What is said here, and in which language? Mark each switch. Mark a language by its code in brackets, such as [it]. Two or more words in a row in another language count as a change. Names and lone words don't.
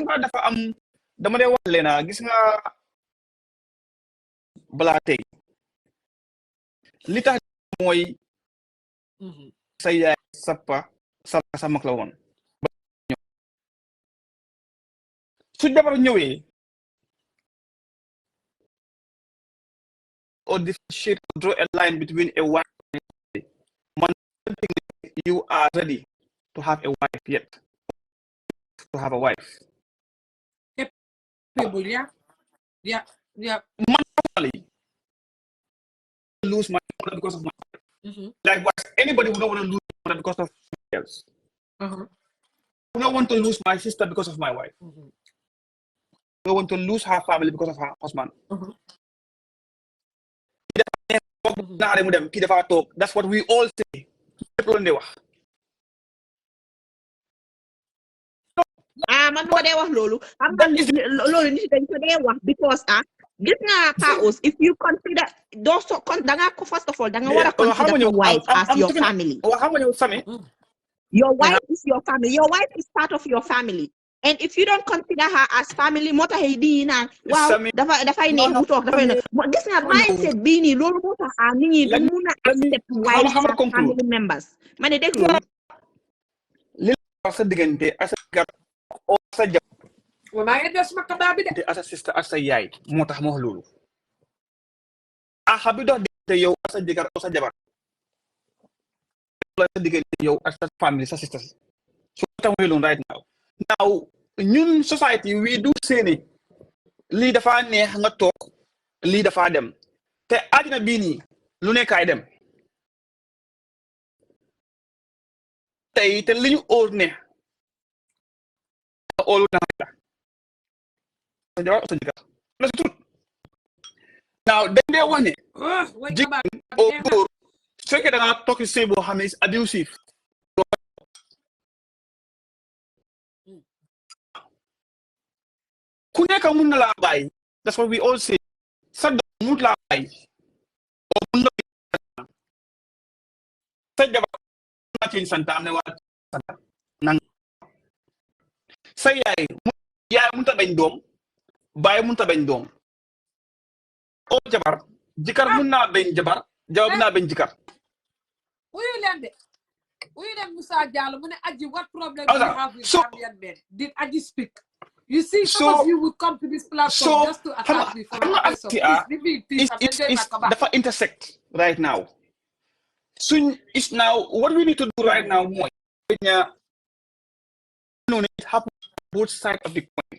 [wo] dafa am dama dee wax leena gis nga balaa tey li tax mooy sa yaay sa mag la woon su jabar ñëwee [en] or differentiate or draw a line between a wife and a husband. Man, I don't think you are ready to have a wife yet. To have a wife. Yeah. Man, personally, lose my mother because of my wife. Likewise, anybody would not want to lose my mother because of somebody else. I don't want to lose my sister because of my wife. I don't want to lose her family because of her husband. That's what we all say. [wo] man moo dee wax loolu xam nga loolu nit dañ ko dee wax because gis nga Paos [en] if you consider [wo] danga ko [en] first of all [wo] danga war a [en] consider your wife as your family. Your wife is your family. Your wife is part of your family. And if you don't consider her as family, [wo] moo tax di naan waaw dafay neex mu toog dafay neex gis nga mindset bii nii loolu moo tax nit ñi du mun a [en] accept wives as family members [wo] ma ne dégg loolu li sa diggante as sa jabar maa ngi des ma kadaa bi de as sister as sa yaay moo tax ma wax loolu bi dox diggante yow as sa jëkkër as sa jabar sa diggante yow as sa family sa sister so tax ma loolu [en] right now [wo] ñun [en] society we do [wo] seeni lii dafa neex nga toog lii dafa dem te àddina bii nii lu nekkaay dem tey te li ñu óor neex óolu na la sa jabar sa jëkkër na si tut now dañ dee wax ne jigéen oo góor su fekkee da nga toog si sëy boo xam ne [en] is abusive [wo] ku nekk mun na laa bàyyi [en] that's what we all say [wo] sa doom mun laa bàyyi oo mun na sa jabar na ci santa am ne waa santa nang sa yaay mun ta bañ doom bàyyi mun ta bañ doom oo jabar jëkkër mun naa bañ jabar mun naa bañ jëkkër uyu leen Musa Jallow mu ne Aji [en] what problem do you have with Gambian men did Aji speak. You see, some of you would come to this platform just to attack me for no reason. [wo] Dafa intersect [en] right now. Soon is now what we need to do right now. More, it happens on both sides of the coin.